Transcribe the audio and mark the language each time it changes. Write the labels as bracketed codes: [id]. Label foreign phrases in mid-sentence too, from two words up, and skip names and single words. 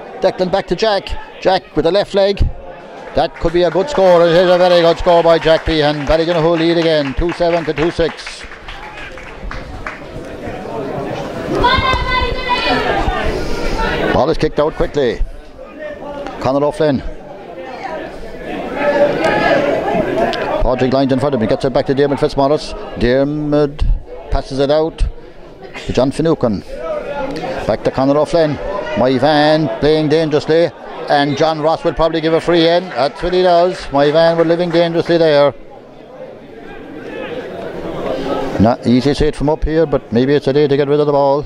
[en] Declan back to Jack. Jack with the left leg. That could be a good score. It is a very good score by Jack Behan. Ballydonoghue lead again, 2-7 to 2-6. Ball is kicked out quickly. Conor O'Flynn. Padraig lines in front of him. He gets it back to Dermot Fitzmaurice. Dermot passes it out to John Finucane. Back to Conor O'Flynn. Moyvane playing dangerously, and John Ross will probably give a free in. That's what he does. Moyvane were living dangerously there. Not easy to say it from up here, but maybe it's a day to get rid of the ball.